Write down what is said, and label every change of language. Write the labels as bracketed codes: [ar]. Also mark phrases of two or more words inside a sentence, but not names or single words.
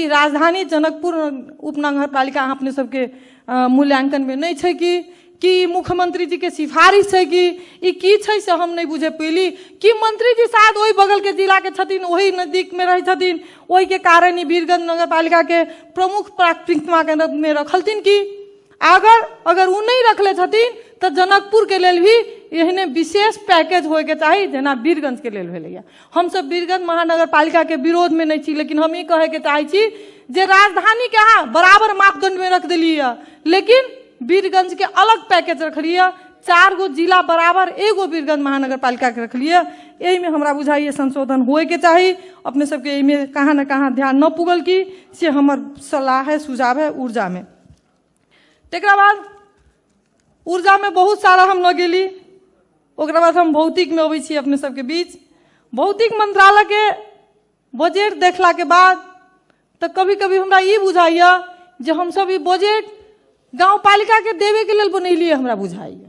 [mai] राजधानी जनकपुर उपनगर पालिका अहाँ अपने सबके मूल्यांकन में नहीं छै कि मुख्यमंत्री जी के सिफारिश है कि ई की छै से हम नहीं बुझे पैली, कि मंत्री जी शायद वही बगल के जिला के छथिन, वही नजदीक में रही छथिन, वही के कारण ही वीरगंज नगर पालिका के प्रमुख प्राथमिकता के में रखलथिन कि अगर उ नहीं रखले छथिन तो जनकपुर के लेल भी एहने विशेष पैकेज होए के चाहिए जेना वीरगंज के लेल भेलैया। हम सब वीरगंज महानगर पालिका के विरोध में नहीं छी, लेकिन हम ई कहे के चाहे छी जे राजधानी के अहाँ बराबर मापदंड में रख दिलिए, लेकिन वीरगंज के अलग पैकेज रखलिए, 4 गो जिला बराबर 1 गो वीरगंज महानगर पालिका के रखलिए। यही में हमरा बुझाइए संशोधन होए के चाहिए। अपने सबके एहि में कहाँ न कहाँ ध्यान न पुगल की से हमर सलाह है, सुझाव है ऊर्जा में। तेकरा बाद ऊर्जा में बहुत सारा हम न गेली, ओकरा बाद हम भौतिक में अबै छी अपने सबके बीच। भौतिक मंत्रालय के बजट देखला के बाद तो कभी कभी हमरा ई बुझाइए जे हम सब ई बजट गांव पालिका के देवे के लेल बनैलिए हमरा बुझाइए।